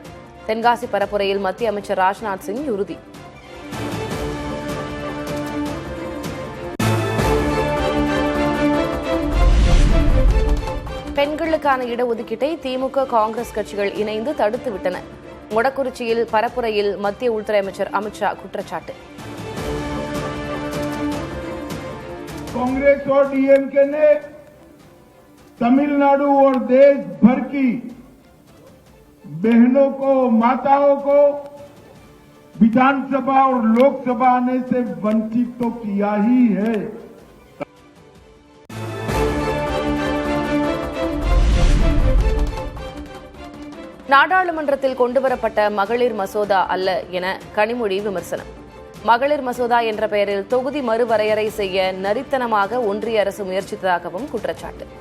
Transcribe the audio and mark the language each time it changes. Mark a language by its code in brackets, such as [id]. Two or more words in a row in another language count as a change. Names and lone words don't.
[ta] தென்காசி பரப்புரையில் மத்திய அமைச்சர் ராஜ்நாத் சிங் உறுதி. பெண்களுக்கான இடஒதுக்கீட்டை திமுக காங்கிரஸ் கட்சிகள் இணைந்து தடுத்துவிட்டன. மொடக்குறிச்சியில் பரப்புரையில் மத்திய உள்துறை அமைச்சர் அமித்ஷா குற்றச்சாட்டு. [hi] कांग्रेस और डीएमके ने तमिलनाडु और देश भर की बहनों को, माताओं को विधानसभा और लोकसभा आने से वंचित तो किया ही है. [ta] நாடாளுமன்றத்தில் கொண்டுவரப்பட்ட மகளிர் மசோதா அல்ல என கனிமொழி விமர்சனம். மகளிர் மசோதா என்ற பெயரில் தொகுதி மறுவரையறை செய்ய நரித்தனமாக ஒன்றிய அரசு முயற்சித்ததாகவும் குற்றச்சாட்டு.